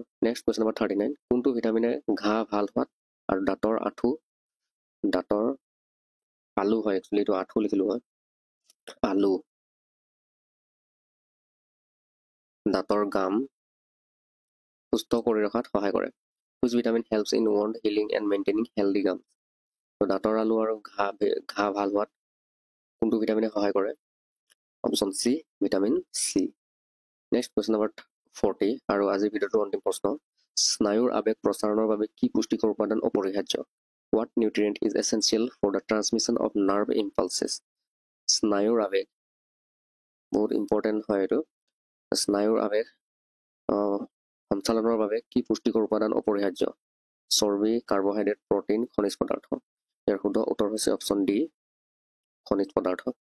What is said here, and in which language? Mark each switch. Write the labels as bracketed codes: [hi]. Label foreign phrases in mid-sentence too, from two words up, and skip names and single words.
[en] next question number [as] 39, কোনটো ভিটামিনে ঘাঁ ভাল হোৱাত আৰু দাঁতৰ আলু হয়, একচুৱেলি এইটো আঁঠু লিখিলো হয়, আলু, দাঁতৰ গাম সুস্থ কৰি ৰখাত সহায় কৰে। [en] Which vitamin helps in wound healing and maintaining healthy gums? [as] তো দাঁতৰ আলু আৰু ঘাঁ ভাল হোৱাত কোনটো ভিটামিনে সহায় কৰে? [en] option C, vitamin C. next question number [as] 40 আৰু আজিৰ ভিডিঅ'টোৰ অন্তিম প্ৰশ্ন। স্নায়ুৰ আৱেগ প্ৰচাৰণৰ বাবে কি পুষ্টিকৰ উপাদান অপৰিহাৰ্য? [en] What nutrient is essential for the transmission of nerve impulses? [as] স্নায়ুৰ আৱেগ বহুত ইম্পৰ্টেণ্ট হয় এইটো। স্নায়ুৰ আৱেগ সঞ্চালনৰ বাবে কি পুষ্টিকৰ উপাদান অপৰিহাৰ্য? চৰ্বি, কাৰ্বহাইড্ৰেট, প্ৰটিন, খনিজ পদাৰ্থ। ইয়াৰ শুদ্ধ উত্তৰ হৈছে [en] option D, [as] খনিজ পদাৰ্থ।